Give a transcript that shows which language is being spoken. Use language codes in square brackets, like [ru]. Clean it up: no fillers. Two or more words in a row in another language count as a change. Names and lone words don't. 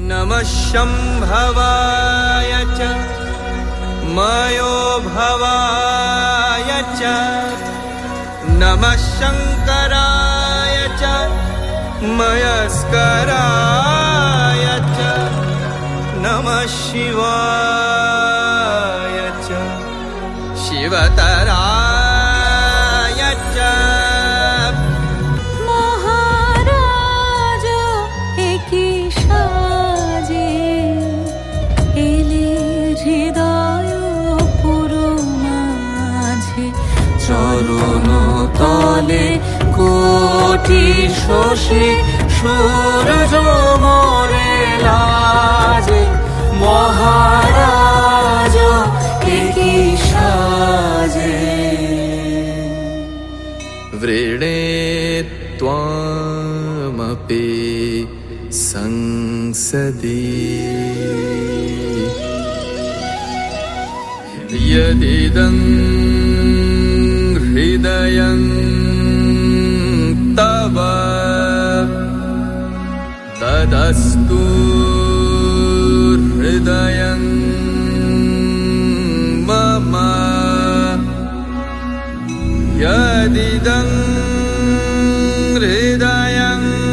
[sa] नमः शम्भवाय च मयो भवाय च नमः शङ्कराय च मयस्कराय च नमः शिवाय च शिवतराय च [bn] মহারাজ একই সাজে এলে হৃদয় পুরো মাঝে চরণ তলে কোটি শশী সূর্য মোরে লাজে মহারাজ একই সাজে [sa] वृणे त्वामपि संसदि यदिदं हृदयं तव तदस्तु हृदयं मम यदिदं हृदयं